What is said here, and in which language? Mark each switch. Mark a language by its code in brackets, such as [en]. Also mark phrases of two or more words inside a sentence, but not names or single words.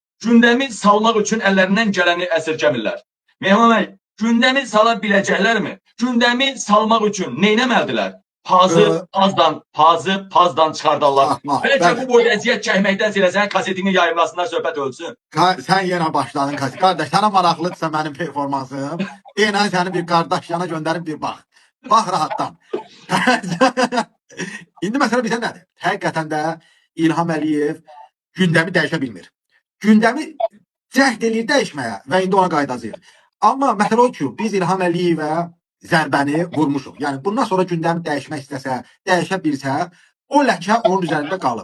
[az] gündəmi salmaq üçün əllərindən gələni əsirgəmirlər. Mehman bəy, gündəmi sala biləcəklərmi? Gündəmi salmaq üçün neynəməlidirlər? Pazdan çıxardarlar. Beləcə bu boyda əziyyət çəkməkdən sən kasetini yayımlasınlar, söhbət ölsün. [tr] Sen yine başladın kaset. Kardeş sana maraqlıdırsa benim performansım. Yine seni bir kardeş yana gönderip bir bak. Bak rahattan. [az] İndi məsələ bizə nədir? Həqiqətən də İlham Əliyev gündəmi dəyişə bilmir. Gündəmi cəhd eləyir dəyişməyə və indi ona qaydacağıq. Amma məsələ o ki, biz İlham Əliyevə zərbəni vurmuşuq. Yəni bundan sonra gündəmi dəyişmək istəsə, dəyişə bilsə, o ləkə onun üzərində qalıb.